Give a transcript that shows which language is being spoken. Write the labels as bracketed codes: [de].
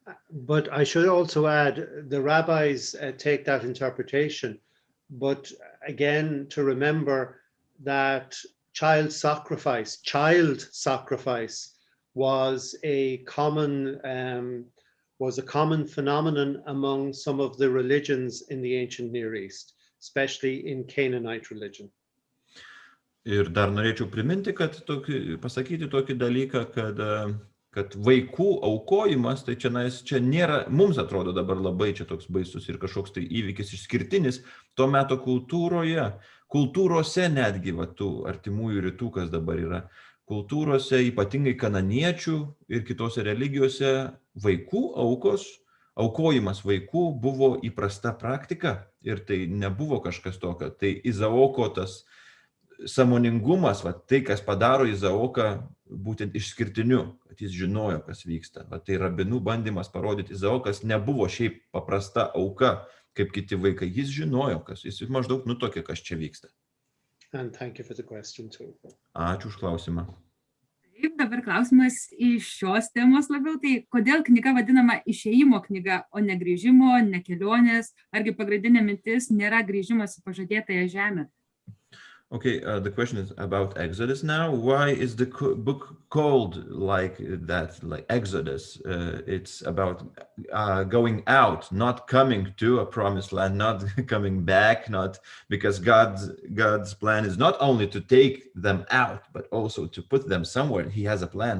[en] But I should also add, the rabbis take that interpretation, but again, to remember that child sacrifice was a common phenomenon among some of the religions in the ancient Near East, especially in Canaanite religion. [lt] Ir dar norėčiau priminti, pasakyti tokį dalyką, kad vaikų aukojimas, tai čia nėra, mums atrodo dabar labai čia toks baisus ir kažkoks tai įvykis išskirtinis, to meto kultūrose netgi, tų artimųjų rytų, kas dabar yra, kultūrose, ypatingai kananiečių ir kitose religijose, aukojimas vaikų buvo įprasta praktika ir tai nebuvo kažkas tokio. Tai Izaoko tas sąmoningumas, tai kas padaro Izaoką būtent išskirtiniu, kad jis žinojo, kas vyksta. Tai rabinų bandymas parodyti, Izaokas nebuvo šiaip paprasta auka, kaip kiti vaikai. Jis žinojo, jis maždaug nutokė, kas čia vyksta. [en] And thank you for the question too. [lt] Ačiū už klausimą. Taip, dabar klausimas iš šios temos labiau, tai kodėl knyga vadinama Išėjimo knyga, o ne grįžimo, ne kelionės, argi pagrindinė mintis nėra grįžimas į pažadėtąją žemę? [en] Okay, the question is about Exodus now. Why is the book called like that, like Exodus? It's about going out, not coming to a promised land, not coming back, not because God's plan is not only to take them out, but also to put them somewhere. He has a plan.